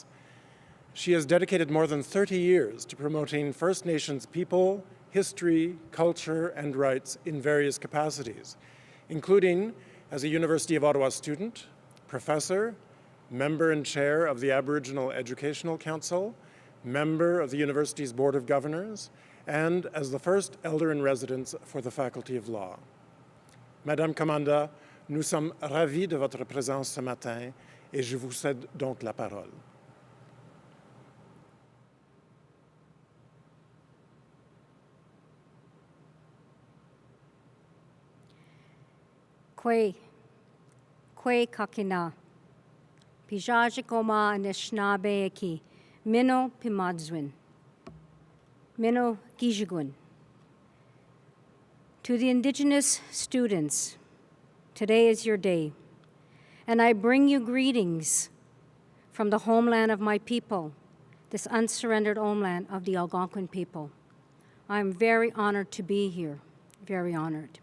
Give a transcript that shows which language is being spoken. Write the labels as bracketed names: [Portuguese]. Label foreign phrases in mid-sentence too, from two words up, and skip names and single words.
[English] She has dedicated more than 30 years to promoting First Nations people, history, culture, and rights in various capacities, including as a University of Ottawa student, professor, member and chair of the Aboriginal Educational Council, member of the university's Board of Governors, and as the first elder in residence for the Faculty of Law. [French] Madame Commanda, nous sommes ravis de votre présence ce matin et je vous cède donc la parole. [Algonquin] Kwe kakina. Pijajikoma Anishinaabe eki. Mino Pimadzwin. Mino Gijigun. [English] To the Indigenous students, today is your day, and I bring you greetings from the homeland of my people, this unsurrendered homeland of the Algonquin people. I'm very honored to be here, very honored.